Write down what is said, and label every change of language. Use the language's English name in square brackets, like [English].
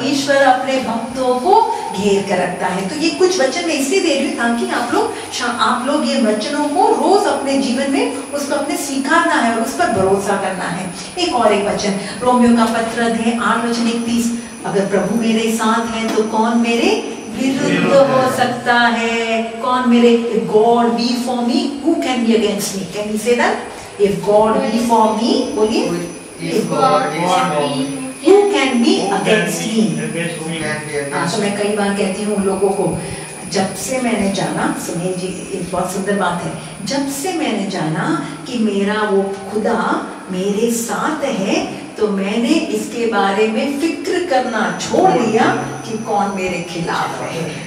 [Hindi] ईश्वर अपने भक्तों को घेर कर रखता है। तो ये कुछ वचन मैं इसलिए दे रही हूँ ताकि आप लोग ये वचनों को रोज अपने जीवन में उसको अपने स्वीकारना है और उस पर भरोसा करना है। एक वचन रोमियो का पत्र अध्याय 8 वचन 31, अगर प्रभु मेरे साथ है तो कौन मेरे विरुद्ध हो सकता है? कौन मेरे [English] If God be for me, who can be against me? Can you say that? If God be for me, [Hindi] बोलिए [English] If God be for me, who can be against me? [Hindi] तो मैं कई बार कहती हूँ लोगों को, जब से मैंने जाना, सुनिए जी एक बहुत सुंदर बात है, जब से मैंने जाना कि मेरा वो खुदा मेरे साथ है तो मैंने इसके बारे में फिक्र करना छोड़ दिया कि कौन मेरे खिलाफ है।